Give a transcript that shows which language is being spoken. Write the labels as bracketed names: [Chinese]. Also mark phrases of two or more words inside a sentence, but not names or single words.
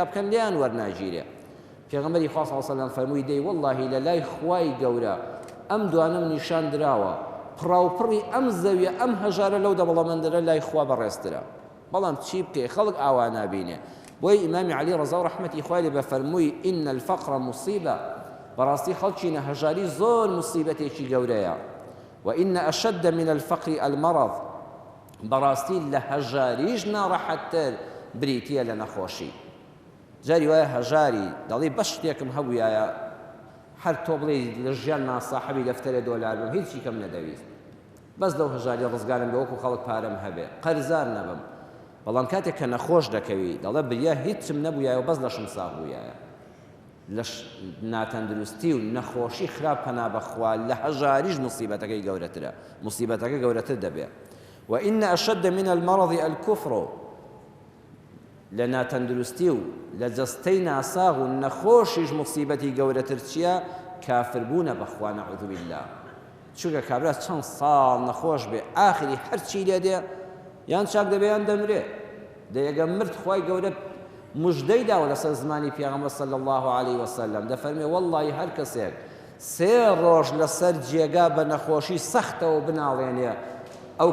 [Central Kurdish] بکەن لیان وەرناگیرێ پێغەمبەری خوا [Arabic] صلی الله علیه و سلم [Central Kurdish] فەرمووی دەی وەڵڵاهی لە لای خوای گەورە ئەم دوانم نیشان دراوە پڕاوپڕی ئەم زەویە ئەم هەژارە لەو دەوڵەمەندەرە لای خوا بەڕێزترە بەڵام چی بکەی خەڵک ئاوا نابینێ بۆی ئیمامی عەلی ڕەزا و ڕەحمەتی خوای لێ بە فەرمووی [Arabic] ئین الفەقر مصیبە [Central Kurdish] بەڕاستی خەڵکی نەهەژاری زۆر مصیبەتێکی گەورەیە [Arabic] وإن أشد من الفقر المرض [Central Kurdish] براستي لهجاريج ناڕەحەتتر بریتیە لە نەخۆشی جاری وایە هەژاری دەڵێ بەش شتێکم هەبوویایە هەر تۆ بڵێ لە ژیان ناساحەبی دەفتەرێ دۆلار بم هیچی کەم نەدەویست بەس لەو هەژاری ڕزگارم بە وەکو خەڵک پارەم هەبێ قەرزار نەبم بەڵام کاتێک کە نەخۆش دەکەوی دەڵێ بریا هیچم نەبوویایە و بەس لەشم ساغ بوویایە لە ناتەندروستی و نەخۆشی خراپ پەنا بەخوا لە هەژاریش مصیبەتەکەی گەورەترە مصیبەتەکە گەورەتر دەبێ [Arabic] وإن أشد من المرض الكفر [Central Kurdish] لە ناتەندروستی و لە جەستەی ناساغ و نەخۆشیش مصیبەتی گەورەتر چییە کافربوونە بەخوا [Arabic] نەعوذ بالله [Central Kurdish] چونکە کابرا چەند ساڵ نەخۆش بێ ئاخری هەرچی لێ دێ یان چاک دەبێ یان دەمرێ دەیەگە مرد خوای گەورە مژدەی داوە لەسەر زمانی پێغەمبەر [Arabic] صلی الله عليه وسلم [Central Kurdish] دەفەرمێ وەڵڵاهی هەر کەسێک سێ ڕۆژ لەسەر جێگا بە نەخۆشی سەختەوە بناڵێنێ ئەو